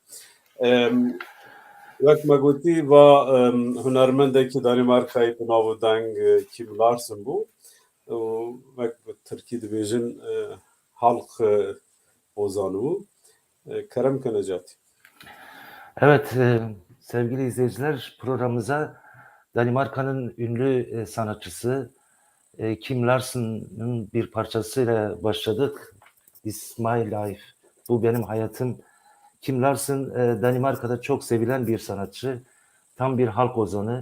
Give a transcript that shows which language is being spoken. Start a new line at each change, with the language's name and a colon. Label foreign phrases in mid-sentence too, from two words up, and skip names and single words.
Kurdish: Wek me gotî va hunermendekî Danîmarkayê bi nav û deng Kim Larsen bû û wek bi Tirkî dibêjin
Turkish: halk ozanibû.
Kurdish: Kerem ke Necatî.
Turkish: Evet, sevgili izleyiciler, programımıza Danimarka'nın ünlü sanatçısı Kim Larsen'ın bir parçasıyla başladık.
English: This My Life,
Turkish: bu benim hayatım. Kim Larsen Danimarka'da çok sevilen bir sanatçı, tam bir halk ozanı.